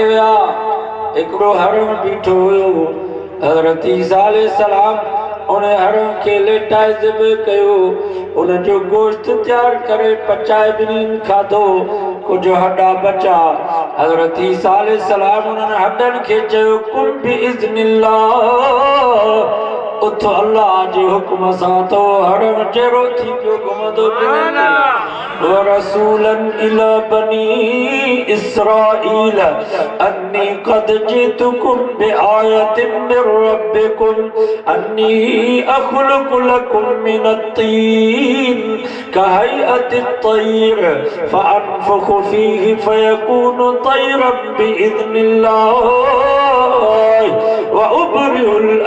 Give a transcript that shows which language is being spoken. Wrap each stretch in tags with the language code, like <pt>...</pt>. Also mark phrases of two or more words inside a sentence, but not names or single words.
<sd>विया हिकिड़ो हरण बीठो हुयो हज़रत ईसा अलैहिस्सलाम उन हरण के लेटाए ज़िब कयो उन जो गोश्त तैयार करे पचाए ॿिन्हिनि खाधो कुछ हड्डा बचा हज़रत ईसा अलैहिस्सलाम उन्हनि हड्डनि खे चयो</sd> <ar>قل بإذن الله</ar> <sd>उथ अल्लाह जे हुक्म सां तो हरण चेरो थी पियो घुमंदो</sd> <ar>ورسولا إلى بني إسرائيل أني قد جئتكم بآية من ربكم أني أخلق لكم من الطين كهيئة الطير فأنفخ فيه فيكون طيرا بإذن الله وأبرئ</ar>